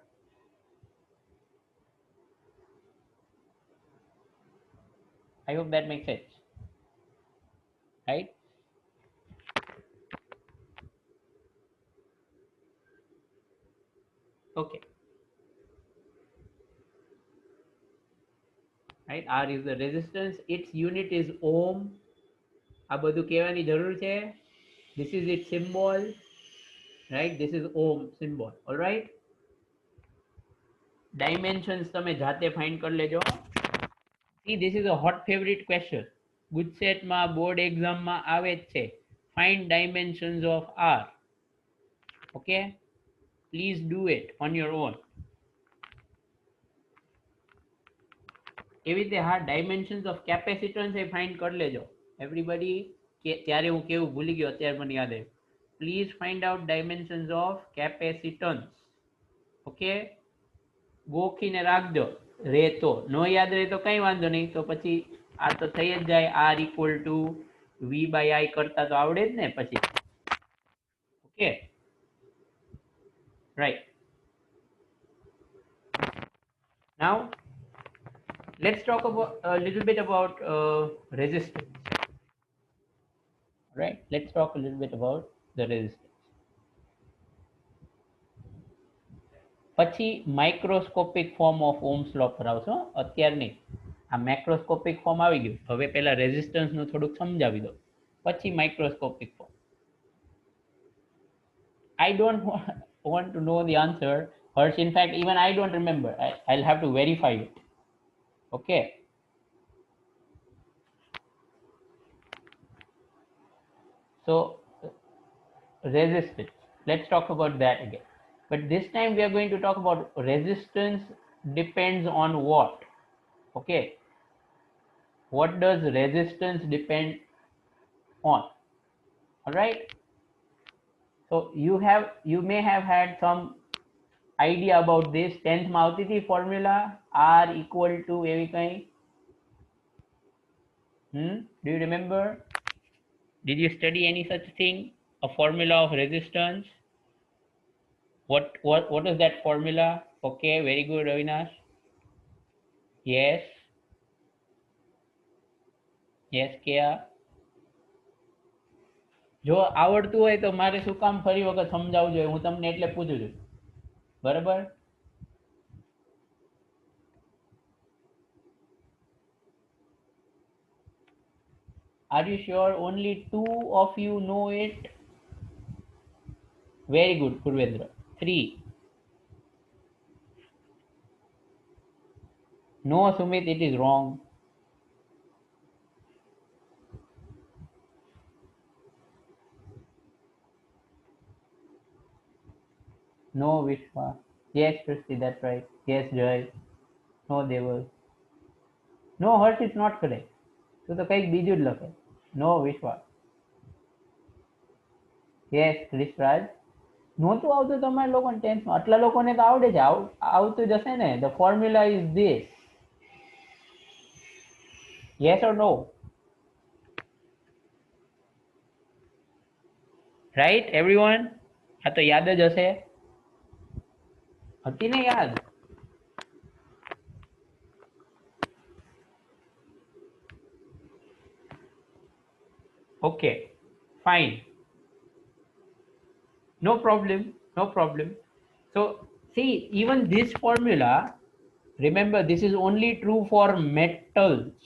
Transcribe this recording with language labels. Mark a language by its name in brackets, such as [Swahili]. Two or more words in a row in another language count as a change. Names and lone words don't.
[English] I hope that makes sense, right? Okay. Right, R is the resistance. Its unit is ohm. [Gujarati] આ બધું કહેવાની જરૂર છે. [English] This is its symbol, right? This is ohm symbol. All right. Dimensions [Gujarati] તમે જાતે [English] find [Gujarati] કરી લેજો. [English] See, this is a hot favorite question. [Gujarati] ગુજસેટમાં, [English] board examમાં [Gujarati] આવે જ છે. [English] Find dimensions of R. Okay. Please do it on your own. [Gujarati] એવી રીતે હા, [English] dimensions of capacitance એ find [Gujarati] કરી લેજો. Everybody, ત્યારે હું કેવું ભૂલી ગયો, અત્યારે મને યાદ આવ્યું. [English] Please find out dimensions of capacitance. [Gujarati] Okay. ગોખીને રાખજો. રે તો નો યાદ રહે તો કઈ વાંધો નહીં, તો પછી આ તો થઈ જ જાય. [English] R equal to V/I [Gujarati] કરતા તો આવડે જ ને પછી. [English] Okay. Right. Now let's talk about a little bit about resistance. Right. Let's talk a little bit about the resistance. [Gujarati] પછી [English] microscopic form of Ohm's law [Gujarati] પર આવશો. અત્યાર નહીં, આ [English] macroscopic form [Gujarati] આવી ગયું. હવે પહેલા રેઝિસ્ટન્સનું થોડુંક સમજાવી દો, પછી [English] microscopic form. I don't want to know the answer, Harsh. In fact, even I don't remember. I'll have to verify it. Okay. So resistance, let's talk about that again. But this time we are going to talk about resistance depends on what? Okay. What does resistance depend on? All right. So you may have had some idea about this. [Gujarati] 10th માં આવતી હતી formula, [English] R equal to [Gujarati] એવી કઈ. [English] Do you remember? Did you study any such thing? A formula of resistance? What is that formula? Okay, very good, Avinash. Yes. Yes, Kea. [Gujarati] જો આવડતું હોય તો મારે શું કામ ફરી વખત સમજાવવું જોઈએ? હું તમને એટલે પૂછું છું. બરાબર? [English] Are you sure only 2 of you know it? Very good, Purvendra. 3. No, Sumit, it is wrong. No, Vishwa. Yes, Christy, that's right. Yes, Joy. No, Deval. No, Harsh is not correct. [Gujarati] તો તો કંઈક બીજું જ લખે. [English] No, Vishwa. Yes, Krishraj. [Gujarati] નહોતું આવતું તમારા લોકોને 10th માં? આટલા લોકોને તો આવડે છે. આવતું જશે ને. [English] The formula is this. Yes or no? Right, everyone? [Gujarati] આ તો યાદ જ હશે. હતી ને યાદ? [English] Okay, fine. No problem, no problem. So see, even this formula, remember, this is only true for metals.